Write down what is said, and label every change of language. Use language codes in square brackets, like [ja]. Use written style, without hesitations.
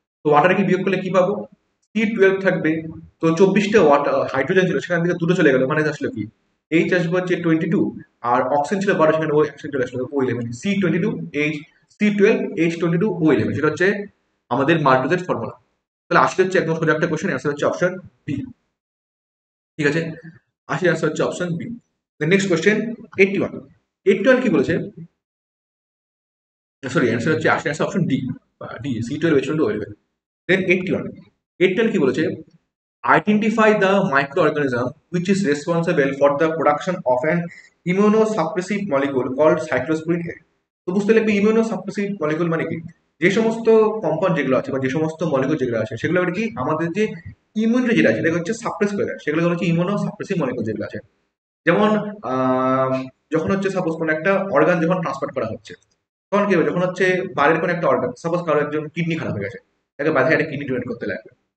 [bn] তো ওয়াটারকে বিয়োগ করলে কি পাবো C12 থাকবে। তো 24টা ওয়াটার হাইড্রোজেন ছিল সেখান থেকে দুটো চলে গেল, মানে আসলো কি এইচ আসবে হচ্ছে 22, আর অক্সিজেন ছিল 12, সেখানে ওই অক্সিজেন চলে আসলো O11, C22H12O11, সেটা হচ্ছে আমাদের মাল্টোজের ফর্মুলা। তাহলে আসলে হচ্ছে একদম সোজা একটা কোশ্চেন, অ্যান্সার হচ্ছে অপশন বি। ঠিক আছে, আসি অ্যান্সার হচ্ছে অপশন বি। Next question 81। 81 কি বলেছে, সরি অ্যান্সার হচ্ছে আসলে answer option D, D C12H12O11। দেন 81। 81 কি বলেছে [en] Identify the microorganism which is responsible for the production of an immunosuppressive molecule called cyclosporin A। [bn] তো বুঝতে লাগবে ইমিউনোসাপ্রেসিভ মলিকুল মানে কি, যে সমস্ত কম্পাউন্ড যেগুলো আছে বা যে সমস্ত মলিকুল যেগুলো আছে সেগুলো কি আমাদের যে ইমিউনিটি যেটা আছে সেটাকে হচ্ছে সাপ্রেস করে দেয়, সেগুলো হচ্ছে ইমিউনোসাপ্রেসিভ মলিকুল যেগুলো আছে। যেমন যখন হচ্ছে সাপোজ কোনো একটা অর্গান যখন ট্রান্সফার করা হচ্ছে তখন কি হবে, যখন হচ্ছে বাইরের কোনো একটা অর্গান সাপোজ কারো একজন কিডনি খারাপ হয়ে গেছে, তাকে বাইরে একটা কিডনি ডোনেট করতে লাগবে।